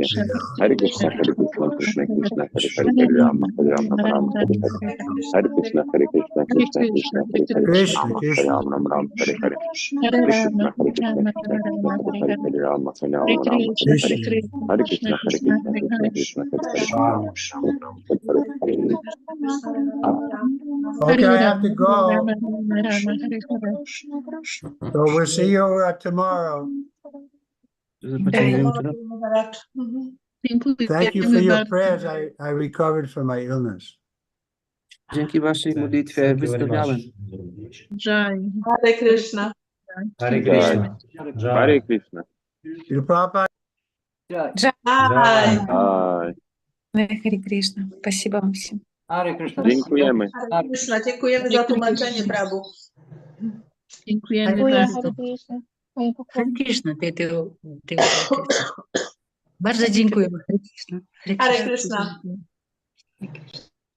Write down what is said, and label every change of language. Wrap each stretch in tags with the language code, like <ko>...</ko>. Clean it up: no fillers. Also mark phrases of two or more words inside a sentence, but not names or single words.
<sa>हरे कृष्ण, कृष्ण, कृष्ण, हरे हरे, हरे राम, राम, हरे हरे. हरे कृष्ण, कृष्ण, कृष्ण, हरे हरे, Krishna, Rama, Krishna. राम, हरे हरे. हरे कृष्ण, कृष्ण, कृष्ण, हरे हरे, हरे राम, राम, हरे हरे. हरे कृष्ण, कृष्ण, कृष्ण, हरे हरे, हरे राम, हरे हरे.</sa> <en>Okay, I have to go. So we'll see you tomorrow.</en> <pl>Do zobaczenia jutro.</pl> <en>Thank you for your prayers. I recovered from my illness.</en> <pl>Dzięki waszej modlitwie wyzdrowiałem.</pl> <sa>हरे कृष्ण. हरे कृष्ण। हरे कृष्ण. Shri Prabhupada. Jai.</sa> <en>Bye.</en> <sa>हरे कृष्ण.</sa> <ru>Спасибо вам всем.</ru> <pl>Dziękujemy.</pl> <sa>हरे कृष्ण.</sa> <pl>Dziękujemy za tłumaczenie, Prabhu. Dziękujemy bardzo.</pl> <sa>हरे कृष्ण,</sa> <pl>ты bardzo dziękuję.</pl> <sa>हरे कृष्ण. हरे कृष्ण. हरे कृष्ण.</sa>